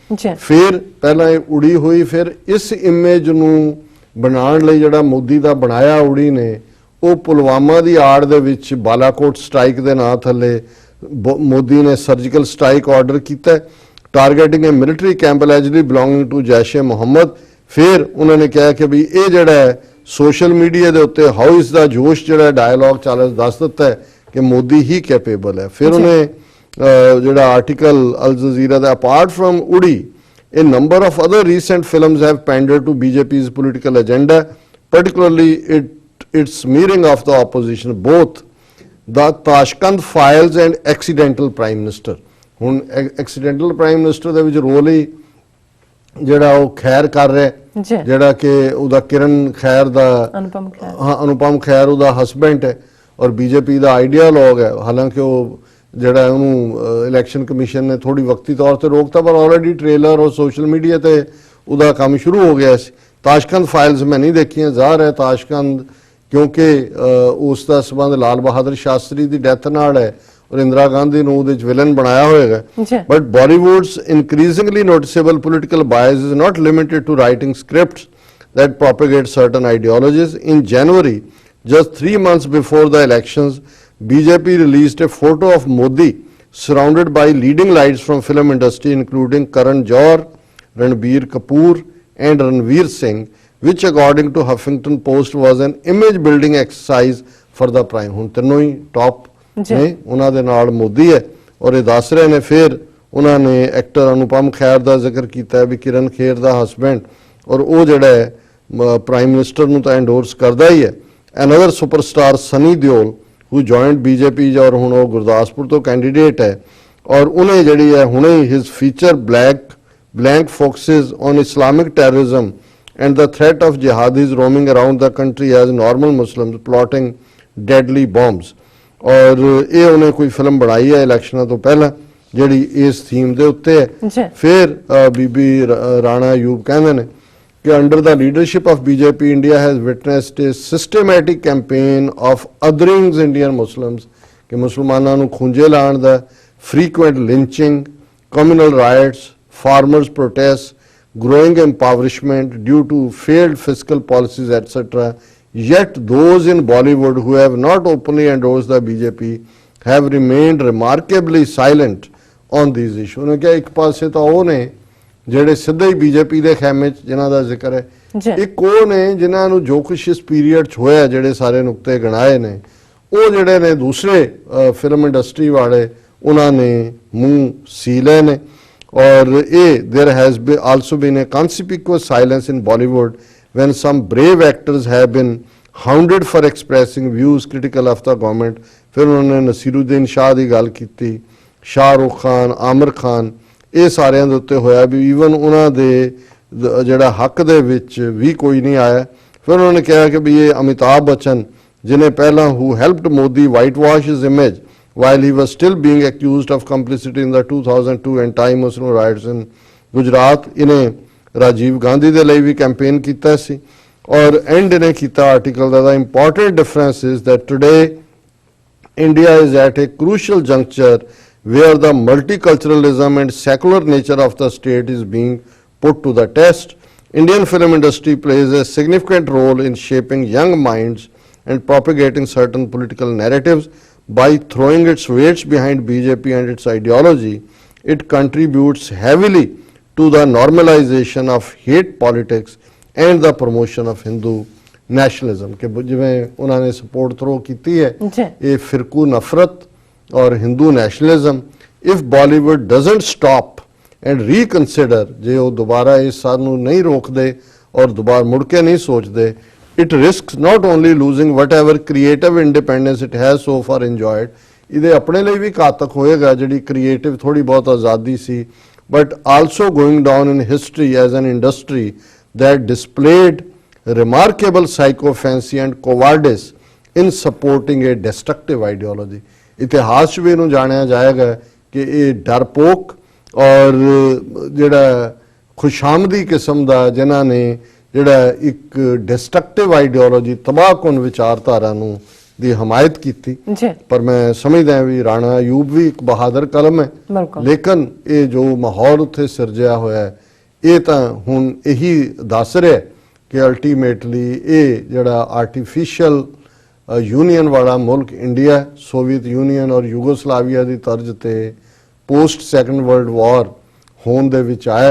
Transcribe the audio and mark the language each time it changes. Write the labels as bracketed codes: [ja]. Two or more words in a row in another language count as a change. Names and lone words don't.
[pa] ਫਿਰ ਪਹਿਲਾਂ ਇਹ ਉੜੀ ਹੋਈ, ਫਿਰ ਇਸ ਇਮੇਜ ਨੂੰ ਬਣਾਉਣ ਲਈ ਜਿਹੜਾ ਮੋਦੀ ਦਾ ਬਣਾਇਆ ਉੜੀ ਨੇ ਉਹ ਪੁਲਵਾਮਾ ਦੀ ਆੜ ਦੇ ਵਿੱਚ ਬਾਲਾਕੋਟ ਸਟ੍ਰਾਈਕ ਦੇ ਨਾਂ ਥੱਲੇ ਮੋਦੀ ਨੇ [en] surgical strike [pa] ਆਰਡਰ ਕੀਤਾ [en] targeting a military camp allegedly belonging to [pa] ਜੈਸ਼-ਏ ਮੁਹੰਮਦ। ਫਿਰ ਉਹਨਾਂ ਨੇ ਕਿਹਾ ਕਿ ਵੀ ਇਹ ਜਿਹੜਾ ਹੈ [en] social media [pa] ਦੇ ਉੱਤੇ ਹਾਊਸ ਦਾ ਜੋਸ਼ ਜਿਹੜਾ ਡਾਇਲੌਗ ਚੱਲ ਰਿਹਾ ਦੱਸ ਦਿੱਤਾ ਹੈ ਕਿ ਮੋਦੀ ਹੀ ਕੈਪੇਬਲ ਹੈ। ਫਿਰ ਉਹਨੇ ਜਿਹੜਾ ਆਰਟੀਕਲ ਅਲ ਜਜ਼ੀਰਾ ਦਾ [en] apart from Uri a number of other recent films have pandered to BJP's political agenda, particularly its smearing of the opposition, both the Tashkent files and accidental prime minister. [pa] ਹੁਣ accidental prime minister ਦੇ ਵਿੱਚ ਰੋਲ ਹੀ ਜਿਹੜਾ ਉਹ ਖੈਰ ਕਰ ਰਿਹਾ ਜਿਹੜਾ ਕਿ ਉਹਦਾ ਕਿਰਨ ਖੈਰ ਦਾ ਅਨੁਪਮ ਖੈਰ ਉਹਦਾ ਹਸਬੈਂਡ ਹੈ ਔਰ ਬੀਜੇਪੀ ਦਾ ਆਈਡੀਆਲੋਗ ਹੈ। ਹਾਲਾਂਕਿ ਉਹ ਜਿਹੜਾ ਉਹਨੂੰ [en] election commission [pa] ਨੇ ਥੋੜੀ ਵਕਤੀ ਤੌਰ ਤੇ ਰੋਕਤਾ ਪਰ ਆਲਰੇਡੀ ਟ੍ਰੇਲਰ ਔਰ [en] social media [pa] ਤੇ ਉਹਦਾ ਕੰਮ ਸ਼ੁਰੂ ਹੋ ਗਿਆ ਸੀ। ਤਾਸ਼ਕੰਦ ਫਾਈਲਸ ਮੈਂ ਨਹੀਂ ਦੇਖੀਆਂ, ਜ਼ਾਹਰ ਹੈ ਤਾਸ਼ਕੰਦ ਕਿਉਂਕਿ ਉਸ ਦਾ ਸੰਬੰਧ ਲਾਲ ਬਹਾਦਰ ਸ਼ਾਸਤਰੀ ਦੀ ਡੈਥ ਨਾਲ ਹੈ ਔਰ ਇੰਦਰਾ ਗਾਂਧੀ ਨੂੰ ਉਹਦੇ ਚ ਵਿਲਨ ਬਣਾਇਆ ਹੋਏਗਾ। [en] but Bollywood's increasingly noticeable political bias is not limited to writing scripts that propagate certain ideologies. In January, just 3 months before the elections, BJP released a photo of Modi surrounded by leading lights from film industry including Karan Johar, Ranbir Kapoor and Ranveer Singh, which according to Huffington Post was an image building exercise for the prime. [pa] ਹੁਣ ਤਿੰਨੋਂ ਹੀ ਟੌਪ ਨੇ ਉਹਨਾਂ ਦੇ ਨਾਲ ਮੋਦੀ ਹੈ ਔਰ ਇਹ ਦੱਸ ਰਹੇ ਨੇ। ਫਿਰ ਉਹਨਾਂ ਨੇ ਐਕਟਰ ਅਨੁਪਮ ਖੈਰ ਦਾ ਜ਼ਿਕਰ ਕੀਤਾ ਵੀ ਕਿਰਨ ਖੇਰ ਦਾ ਹਸਬੈਂਡ ਔਰ ਉਹ ਜਿਹੜਾ ਹੈ [en] prime minister [pa] ਨੂੰ ਤਾਂ ਐਂਡੋਰਸ ਕਰਦਾ ਹੀ ਹੈ। [en] another superstar ਸਨੀ ਦਿਓਲ who joined BJP [pa] ਔਰ ਹੁਣ ਉਹ ਗੁਰਦਾਸਪੁਰ ਤੋਂ ਕੈਂਡੀਡੇਟ ਹੈ ਔਰ ਉਹਨੇ ਜਿਹੜੀ ਹੈ ਹੁਣੇ [en] his feature blank focuses on Islamic terrorism and the threat of jihadis roaming around the country as normal Muslims plotting deadly bombs। [pa] ਔਰ ਇਹ ਉਹਨੇ ਕੋਈ ਫਿਲਮ ਬਣਾਈ ਹੈ ਇਲੈਕਸ਼ਨਾਂ ਤੋਂ ਪਹਿਲਾਂ ਜਿਹੜੀ ਇਸ ਥੀਮ ਦੇ ਉੱਤੇ ਹੈ। ਫਿਰ ਬੀਬੀ ਰਾਣਾ ਅਯੂਬ ਕਹਿੰਦੇ ਨੇ ਕਿ [en] under the leadership of BJP, India has witnessed a systematic campaign of othering Indian Muslims [pa] ਕਿ ਮੁਸਲਮਾਨਾਂ ਨੂੰ ਖੁੰਝੇ ਲਾਉਣ ਦਾ [en] frequent lynching, communal riots, farmers protests, growing impoverishment due to failed fiscal policies, etc. Yet those in Bollywood who have not openly endorsed the BJP have remained remarkably silent on these issues। [pa] ਉਹਨੇ ਕਿਹਾ ਇੱਕ ਪਾਸੇ ਤਾਂ ਉਹ ਨੇ ਜਿਹੜੇ ਸਿੱਧੇ ਹੀ ਬੀਜੇਪੀ ਦੇ ਖੈਮੇ 'ਚ ਜਿਨ੍ਹਾਂ ਦਾ ਜ਼ਿਕਰ ਹੈ, ਇੱਕ ਉਹ ਨੇ ਜਿਨ੍ਹਾਂ ਨੂੰ ਜੋ ਕੁਛ ਇਸ ਪੀਰੀਅਡ 'ਚ ਹੋਇਆ ਜਿਹੜੇ ਸਾਰੇ ਨੁਕਤੇ ਗਿਣਾਏ ਨੇ ਉਹ ਜਿਹੜੇ ਨੇ ਦੂਸਰੇ [en] film industry [pa] ਵਾਲੇ ਉਹਨਾਂ ਨੇ ਮੂੰਹ ਸੀ ਲਏ ਨੇ। ਔਰ ਇਹ [en] there has also been a conspicuous silence in Bollywood when some brave actors have been hounded for expressing views critical of the government। [pa] ਫਿਰ ਉਹਨਾਂ ਨੇ ਨਸੀਰੁद्दीन ਸ਼ਾਹ ਦੀ ਗੱਲ ਕੀਤੀ, ਸ਼ਾਹਰੁਖ ਖਾਨ, ਆਮਿਰ ਖਾਨ, ਇਹ ਸਾਰਿਆਂ ਦੇ ਉੱਤੇ ਹੋਇਆ ਵੀ ਈਵਨ ਉਹਨਾਂ ਦੇ ਜਿਹੜਾ ਹੱਕ ਦੇ ਵਿੱਚ ਵੀ ਕੋਈ ਨਹੀਂ ਆਇਆ। ਫਿਰ ਉਹਨਾਂ ਨੇ ਕਿਹਾ ਕਿ ਵੀ ਇਹ ਅਮਿਤਾਭ ਬੱਚਨ ਜਿਹਨੇ ਪਹਿਲਾਂ [en] who helped Modi whitewash his image while he was still being accused of complicity in the 2002 anti-Muslim riots in Gujarat, [pa] ਇਹਨੇ ਰਾਜੀਵ ਗਾਂਧੀ ਦੇ ਲਈ ਵੀ ਕੈਂਪੇਨ ਕੀਤਾ ਸੀ। ਔਰ ਐਂਡ ਇਹਨੇ ਕੀਤਾ ਆਰਟੀਕਲ ਦਾ [en] the important difference is that today India is at a crucial juncture where the multiculturalism and secular nature of the state is being put to the test. Indian film industry plays a significant role in shaping young minds and propagating certain political narratives. By throwing its weights behind BJP and its ideology, it contributes heavily to the normalization of hate politics and the promotion of Hindu nationalism। [pa] ਕਿ ਜਿਵੇਂ ਉਹਨਾਂ ਨੇ [en] support throw [pa] ਕੀਤੀ ਹੈ ਇਹ ਫਿਰਕੂ ਨਫ਼ਰਤ ਔਰ [en] Hindu nationalism. if Bollywood doesn't stop and reconsider, [pa] ਜੇ ਉਹ ਦੁਬਾਰਾ ਇਸ ਸਾਨੂੰ ਨਹੀਂ ਰੋਕਦੇ ਔਰ ਦੁਬਾਰਾ ਮੁੜ ਕੇ ਨਹੀਂ ਸੋਚਦੇ, [en] it risks not only losing whatever creative independence it has so far enjoyed, [pa] ਇਹਦੇ ਆਪਣੇ ਲਈ ਵੀ ਘਾਤਕ ਹੋਏਗਾ ਜਿਹੜੀ ਕ੍ਰੀਏਟਿਵ ਥੋੜੀ ਬਹੁਤ ਆਜ਼ਾਦੀ ਸੀ, [en] but also going down in history as an industry that displayed remarkable psychophancy and cowardice in supporting a destructive ideology। [pa] ਇਤਿਹਾਸ 'ਚ ਵੀ ਇਹਨੂੰ ਜਾਣਿਆ ਜਾਏਗਾ ਕਿ ਇਹ ਡਰਪੋਕ ਔਰ ਜਿਹੜਾ ਖੁਸ਼ਾਮਦੀ ਕਿਸਮ ਦਾ ਜਿਨ੍ਹਾਂ ਨੇ ਜਿਹੜਾ ਇੱਕ [en] destructive ideology [pa] ਤਬਾਹਕੁਨ ਵਿਚਾਰਧਾਰਾ ਨੂੰ ਦੀ ਹਮਾਇਤ ਕੀਤੀ। ਪਰ ਮੈਂ ਸਮਝਦਾ ਵੀ ਰਾਣਾ ਅਯੂਬ ਵੀ ਇੱਕ ਬਹਾਦਰ ਕਲਮ ਹੈ, ਲੇਕਿਨ ਇਹ ਜੋ ਮਾਹੌਲ ਉੱਥੇ ਸਿਰਜਿਆ ਹੋਇਆ ਹੈ ਇਹ ਤਾਂ ਹੁਣ ਇਹੀ ਦੱਸ ਰਿਹਾ ਕਿ ਅਲਟੀਮੇਟਲੀ ਇਹ ਜਿਹੜਾ [en] artificial union [pa] ਵਾਲਾ ਮੁਲਕ ਇੰਡੀਆ ਹੈ, ਸੋਵੀਅਤ ਯੂਨੀਅਨ ਔਰ ਯੂਗੋਸਲਾਵੀਆ ਦੀ ਤਰਜ਼ ਤੇ [en] post Second World War [pa] ਹੋਣ ਦੇ ਵਿੱਚ ਆਇਆ।